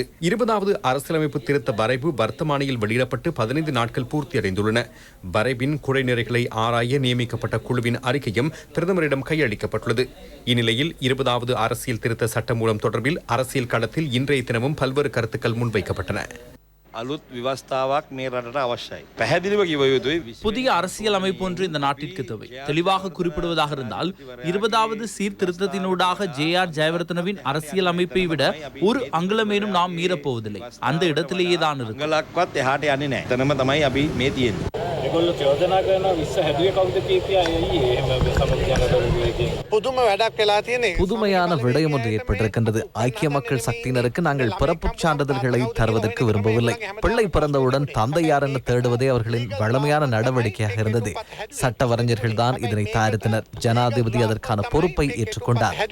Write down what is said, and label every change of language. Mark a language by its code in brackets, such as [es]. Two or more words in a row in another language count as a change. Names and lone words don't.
[ta] 20வது அரசியலமைப்பு திருத்த வரைவு வர்த்தமானியில் வெளியிடப்பட்டு 15 நாட்கள் பூர்த்தியடைந்துள்ளன. வரைவின் குறைநிறைகளை ஆராய நியமிக்கப்பட்ட குழுவின் அறிக்கையும் பிரதமரிடம் கையளிக்கப்பட்டுள்ளது. இந்நிலையில் 20வது அரசியல் திருத்த சட்டமூலம் தொடர்பில் அரசியல் களத்தில் இன்றைய தினமும் பல்வேறு கருத்துக்கள் முன்வைக்கப்பட்டன. [si] අලුත් විවස්ථාවක් මේ රටට අවශ්‍යයි. පැහැදිලිව කිව යුතුයි. [ta] புதிய அரசியல் அமைப்பு ஒன்று இந்த நாட்டிற்கு தேவை. தெளிவாக குறிப்பிடுவதாக இருந்தால் 20வது சீர்திருத்தத்தினூடாக ஜே.ஆர். ஜெயவர்தனவின் அரசியல் அமைப்பை விட ஒரு அங்குலமேனும் நாம் மீறப்போவதில்லை. அந்த இடத்திலேயே தான் இருக்கு. [si] අඟලක්වත් එහාට යන්නේ නැහැ. එතනම තමයි අපි මේ තියෙන්නේ. ඒගොල්ලෝ චෝදනා කරනවා විශ්ව හැදුවේ කවුද කියා ඇයි එහෙම සමගියන කරුවේ කියන්නේ. පුදුම වැඩක් වෙලා තියෙන්නේ. [ta] புதுமையான விடயம் ஒன்று ஏற்பட்டிருக்கின்றது. ஐக்கிய மக்கள் சக்தியினருக்கு நாங்கள் பிறப்புச் சான்றிதழ்களை தருவதற்கு விரும்பவில்லை. பிள்ளை பிறந்தவுடன் தந்தை யார் என தேடுவதே அவர்களின் வழமையான நடவடிக்கையாக இருந்தது. சட்டவரைஞர்கள் தான் இதனை தயாரித்தனர். ஜனாதிபதி அதற்கான பொறுப்பை ஏற்றுக்கொண்டார்.